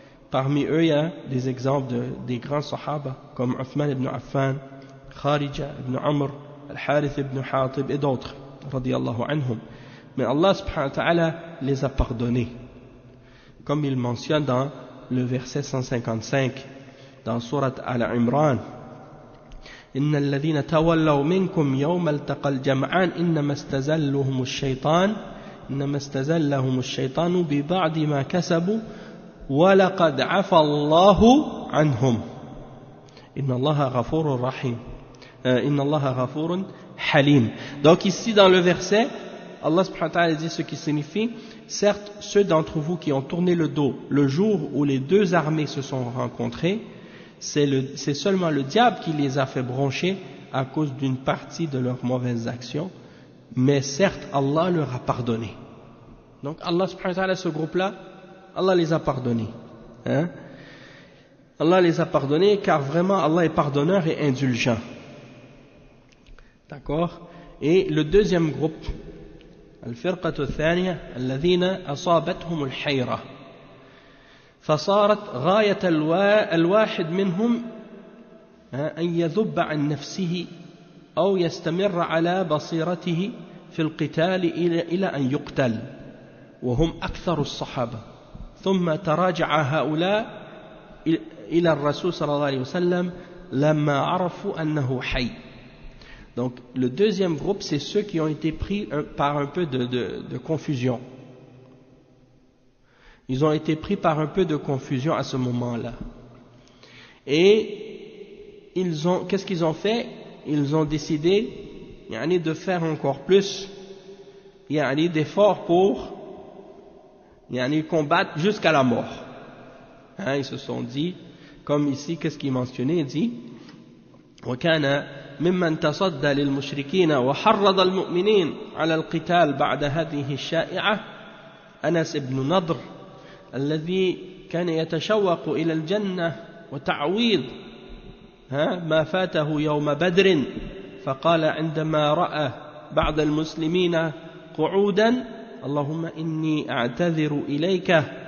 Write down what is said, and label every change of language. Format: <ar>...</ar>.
<fr>Parmi eux, il y a des exemples des grands sahaba comme Uthman ibn Affan, Kharija ibn Amr, Al-Harith ibn Hatib et d'autres, radiyallahu anhum. Mais Allah subhanahu wa ta'ala les a pardonnés. Comme il mentionne dans le verset 155 dans Surat Al-Imran.</fr> <ar>إن الذين تولوا منكم يوم التقى الجمعان إنما استزلهم الشيطان ببعض ما كسبوا ولقد عفى الله عنهم إن الله غفور رحيم إن الله غفور حليم.</ar> <fr>Donc ici dans le verset, Allah subhanahu wa ta'ala dit ce qui signifie, certes ceux d'entre vous qui ont tourné le dos le jour où les deux armées se sont rencontrées, c'est seulement le diable qui les a fait broncher à cause d'une partie de leurs mauvaises actions, mais certes Allah leur a pardonné. Donc Allah subhanahu wa ta'ala, ce groupe-là, Allah les a pardonnés. Allah les a pardonnés car vraiment Allah est pardonneur et indulgent. D'accord? Et le deuxième groupe,</fr> <ar>Al-Firqatu Thaniya, Alladhina Asabathum Al-Hayra. فصارت غاية الواحد منهم أن يذب عن نفسه أو يستمر على بصيرته في القتال إلى أن يقتل وهم أكثر الصحابة ثم تراجع هؤلاء إلى الرسول صلى الله عليه وسلم لما عرفوا أنه حي.</ar> <fr>Donc le deuxième groupe, c'est ceux qui ont été pris par un peu de confusion. Ils ont été pris par un peu de confusion à ce moment-là. Et qu'est-ce qu'ils ont fait? Ils ont décidé de faire encore plus d'efforts pour combattre jusqu'à la mort. Ils se sont dit, comme ici, qu'est-ce qu'il mentionnait? Il dit</fr> <ar>وكان ممن تصدى للمشركين وحرض المؤمنين على القتال بعد هذه الشائعة أنس بن نضر الذي كان يتشوق إلى الجنة وتعويض ما فاته يوم بدر فقال عندما رأى بعض المسلمين قعودا اللهم إني أعتذر إليك</ar>